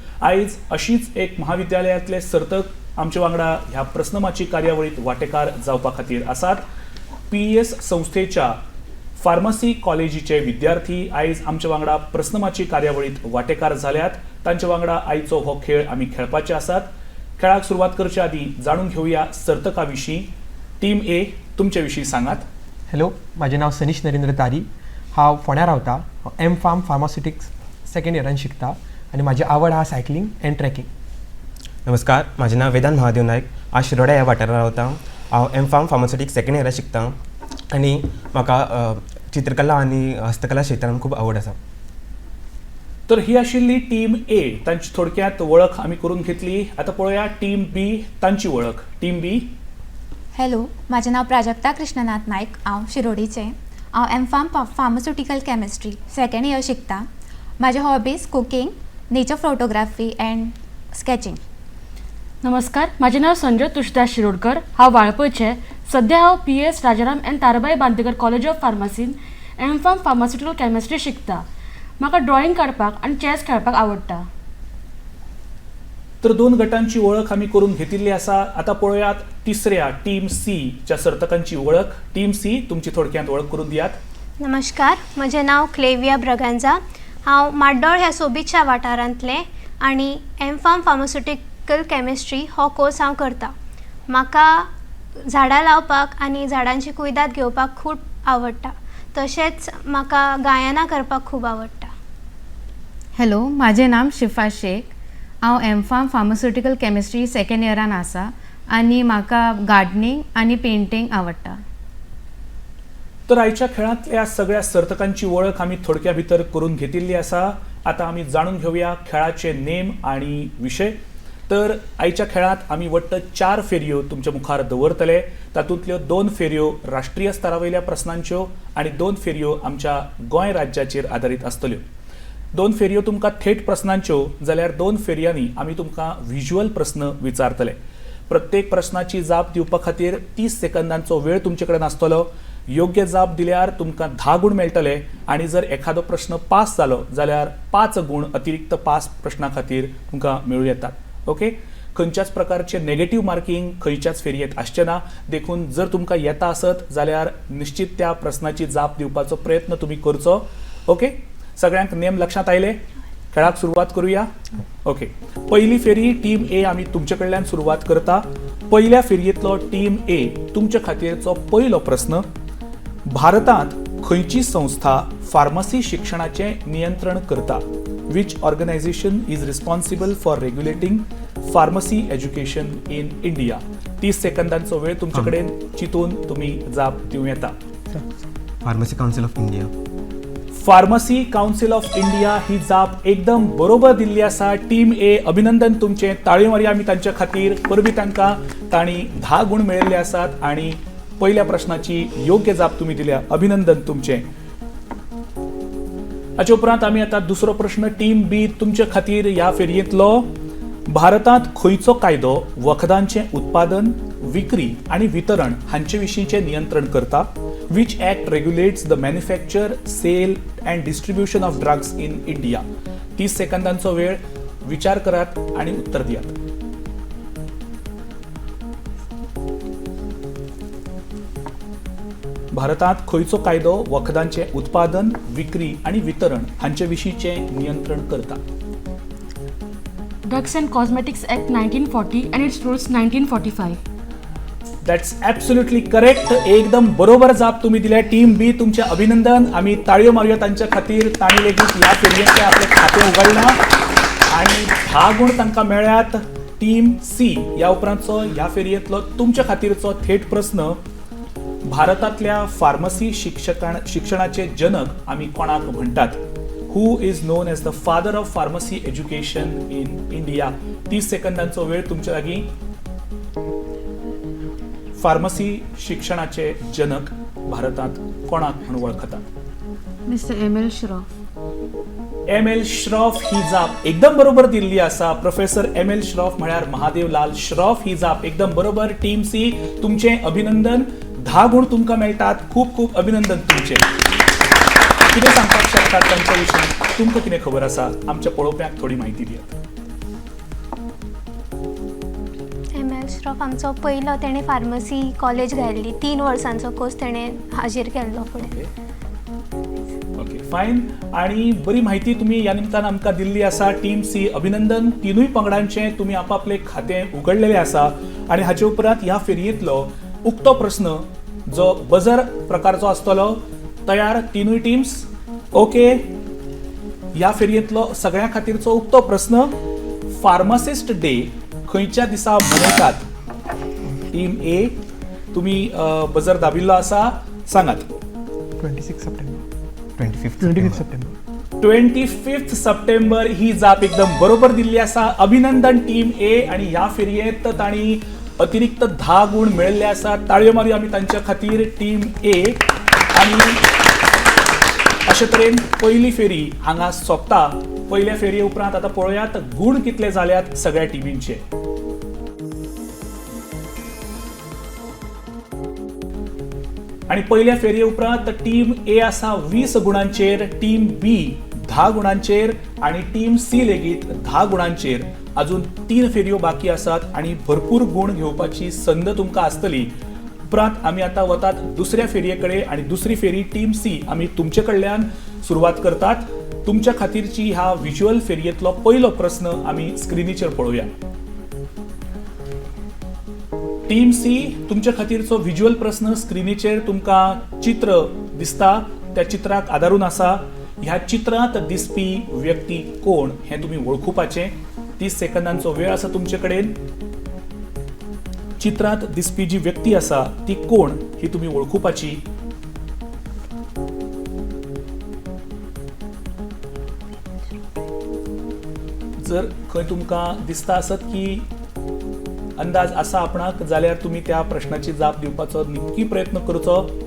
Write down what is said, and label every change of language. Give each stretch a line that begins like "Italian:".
Konkani: आयज अशीच एक महाविद्यालयांतले सर्तक आमच्या वांगडा ह्या प्रश्नमाची कार्यावळीत वांटेकार जावपा खातीर आसात. PES संस्थेच्या फार्मसी कॉलेजीचे विद्यार्थी आयज आमच्या वांगडा प्रश्नमाची कार्यावळीत वांटेकार जाल्यात. तांच्या वांगडा आयचो हो खेळ आमी खेळपाचे आसात. खेळाक सुरवात करचे आदी जाणून घेवया सर्तका विशीं. टीम ए, तुमचे विशीं सांगात. हॅलो, माझे नाव सनीश नरेंद्र तारी. हांव फोंड्या रावता. हांव M.Pharm फार्मास्युटिक्स सेकंड इयरान शिकता आनी म्हाजी आवड आहा सायकलिंग एंड ट्रॅकिंग. नमस्कार, माझे नाव वेदांत महादेव नायक. हांव शिरोड्या ह्या वाठारांत रावता. हांव M.Pharm फार्मास्युटिक्स सेकंड इयरान शिकता आनी म्हाका चित्रकला आनी हस्तकला क्षेत्रांत खूब आवड आसा. तर ही आशिल्ली टीम ए. तांची थोडक्यात वळख आमी करून घेतली. आता पळोवया टीम बी, तांची वळख. Team B. हॅलो, माझे नाव प्राजक्ता कृष्णनाथ नायक. हांव शिरोडीचें. हांव M.Pharm pharmaceutical chemistry second year शिकता. म्हाजे hobbies cooking, nature photography and sketching. नमस्कार, माझे नाव संजय तुषदास शिरोडकर. हांव वाळपयचें. सध्या हांव PES राजाराम एन ताराबाई बांदेकर कॉलेज ऑफ फार्मसीन M.Pharm फार्मास्युटिकल केमिस्ट्री शिकता. म्हाका ड्रॉइंग काडपाक आनी चॅस खेळपाक आवडटा. तर दोन गटांची वळख आमी करून घेतिल्ली आसा. आता पळोवयात तिसऱ्या टीम सी च्या सर्तकांची वळख. टीम सी, तुमची थोडक्यात वळख करून दियात. नमस्कार, म्हजें नाव क्लेविया ब्रगांजा. हांव माड्डोळ ह्या सोबीतच्या वाठारांतलें आनी M.Pharm फार्मास्युटिकल केमिस्ट्री हो कोर्स हांव करता. म्हाका झाडां लावपाक आनी झाडांची कुयदाद घेवपाक खूब आवडटा. तशेंच म्हाका गायना करपाक खूब आवडटा. हॅलो, म्हजें नाम शिफा शेख. हांव M.Pharm फार्मास्युटिकल केमिस्ट्री सेकंड इयरान आसा आनी म्हाका गार्डनिंग आनी पेंटिंग आवडटा. तर आयच्या खेळांतल्या सगळ्या सर्तकांची वळख आमी थोडक्या भितर करून घेतिल्ली आसा. आता आमी जाणून घेवया खेळाचे नेम आणि विशय. तर आयच्या खेळांत आमी वट्ट 4 फेरयो तुमच्या मुखार दवरतले. तातूंतल्यो 2 फेरयो राष्ट्रीय स्तरावयल्या प्रस्नांच्यो आनी 2 फेरयो आमच्या गोंय राज्याचेर आदारीत आसतल्यो. 2 फेरयो तुमकां थेट प्रस्नांच्यो जाल्यार 2 फेरयांनी आमी तुमकां व्हिज्युअल प्रस्न विचारतले. प्रत्येक प्रस्नाची जाप दिवपा खातीर 30 सेकंदांचो वेळ तुमचे कडेन आसतलो. योग्य जाप दिल्यार तुमकां 10 गुण मेळटले आनी जर एखादो प्रश्न पास जालो जाल्यार 5 गुण अतिरिक्त पास प्रश्ना खातीर तुमकां मेळूं येतात. ओके, खंयच्याच प्रकारचे नेगेटिव्ह मार्किंग खंयच्याच फेरयेंत आसचें ना. देखून जर तुमकां येता आसत जाल्यार निश्चित त्या प्रस्नाची जाप दिवपाचो प्रयत्न तुमी करचो. ओके, सगळ्यांक नेम लक्षात आयले? खेळाक सुरवात करूया. ओके, पहिली फेरी टीम ए आमी तुमचे कडल्यान सुरवात करता. पहिल्या फेरयेंतलो टीम ए तुमचे खातीरचो पयलो प्रस्न. भारतांत खंयची संस्था फार्मसी शिक्षणाचे नियंत्रण करता?
English: Which organization is responsible for regulating pharmacy education in India?
Konkani: 30 सेकंदांचो वेळ तुमचे कडेन चितून तुम्ही जाप दिवं येता. Pharmacy council of India. Pharmacy council of India ही जाप एकदम बरोबर दिल्ली आसा. टीम ए, अभिनंदन तुमचे. ताळयो मारया आमी तांच्या खातीर. परबी तांकां. तांणी 10 गुण मेळयल्ले आसात आनी पहिल्या प्रश्नाची योग्य जाप तुम्ही दिल्या. अभिनंदन तुमचे. हाचे उपरांत आमी आता दुसरो प्रश्न टीम बी तुमचे खातीर ह्या फेरयेंतलो. भारतांत खंयचो कायदो वखदांचे उत्पादन, विक्री आनी वितरण हांचे विशींचे नियंत्रण करता?
English: Which act regulates the manufacture, sale and distribution of drugs in India?
Konkani: 30 सेकंदांचो वेळ. विचार करात आणि उत्तर दियात. भारतांत खंयचो कायदो वखदांचे उत्पादन, विक्री आणि वितरण हांचे विशींचे नियंत्रण करता?
English: Drugs and cosmetics act 1940 and its rules 1945. That's absolutely correct.
Konkani: एकदम बरोबर जाप तुम्ही दिल्या. टीम बी, तुमचे अभिनंदन. आम्ही ताळयो मारूया तांच्या खातीर. तांणी लेगीत ह्या फेरयेंतले आपले खातें उगडलां आनी 10 गुण तांकां मेळ्ळ्यात. टीम सी, ह्या उपरांतचो ह्या फेरयेंतलो तुमच्या खातीरचो थेट प्रस्न. भारतातल्या फार्मसी शिक्षणाचे जनक आम्ही कोणाक म्हणतात?
English: Who is known as the father of pharmacy education in India?
Konkani: 30 सेकंदांचो वेळ तुमच्या लागीं. फार्मसी शिक्षणाचे जनक भारतात कोणाक म्हणून वळखतात? Mister M L Shroff. M L Shroff ही जाप एकदम बरोबर दिल्ली असा. प्रोफेसर एम एल श्रॉफ म्हळ्यार महादेव लाल श्रॉफ ही जाप एकदम बरोबर. टीम सी तुमचे अभिनंदन. 10 गुण तुमकां मेळटात. खूप खूप अभिनंदन तुमचे. कितें सांगपाक शकतात तांच्या विशीं? तुमकां कितें खबर आसा? आमच्या पळोवप्यांक थोडी म्हायती दियात. एम एल श्रॉफ आमचो पयलो तेणें फार्मसी कॉलेज घाल्ली. 3 वर्सांचो कोर्स तेणें हाजीर केल्लो फुडें. Okay fine. आणि बरी माहिती तुम्ही या निमतान आमकां दिल्ली आसा. टीम सी अभिनंदन. तिनूय पंगडांचे तुम्ही आपापले खातें उगडलेले आसा. आणि हाचे उपरांत ह्या फेरयेंतलो उक्तो प्रश्न जो बजर प्रकारचो आसतलो. तयार तिनूय टीम्स? ओके. ह्या फेरयेंतलो सगळ्यां खातीरचो उक्तो प्रश्न. फार्मासिस्ट डे खंयच्या दिसा मनयतात? टीम ए तुम्ही बजर दाबिल्लो आसा. सांगात. 26 सप्टेंबर. 25 सप्टेंबर. 25 सप्टेंबर ही जाप एकदम बरोबर दिल्ली आसा. अभिनंदन टीम ए. आणि ह्या फेरयेंत तांणी अतिरिक्त 10 गुण मेळिल्ले आसात. ताळयो मारयो आमी तांच्या खातीर टीम ए. आणि अशे तरेन पयली फेरी हांगा सोंपता. पयल्या फेरये उपरांत आतां पळोवयात गुण कितले जाल्यात सगळ्या टिमींचे. आणि पहिल्या फेरये उपरांत टीम ए आसा 20 गुणांचेर. टीम बी 10 गुणांचेर. आणि टीम सी लेगीत 10 गुणांचेर. अजून 3 फेरयो बाकी आसात आणि भरपूर गुण घेवपाची संद तुमकां आसतली. उपरांत आमी आतां वतात दुसऱ्या फेरये कडेन. आणि दुसरी फेरी टीम सी आमी तुमचे कडल्यान सुरवात करतात. तुमच्या खातीरची ह्या व्हिज्युअल फेरयेंतलो पयलो प्रश्न आमी स्क्रिनीचेर पळोवया. टीम सी तुमच्या खातीरचो व्हिज्युअल प्रश्न स्क्रिनीचेर तुमकां चित्र दिसता. त्या चित्राक आदारून आसा. ह्या चित्रांत दिसपी व्यक्ती कोण हें तुमी वळखुपाचें. 30 सेकंदांचो वेळ आसा तुमचे कडेन. चित्रांत दिसपी जी व्यक्ती आसा ती कोण ही तुमी वळखुपाची. जर खंय तुमकां दिसता आसत की अंदाज आसा आपणाक जाल्यार तुमी त्या प्रश्नाची जाप दिवपाचो नक्की प्रयत्न करचो.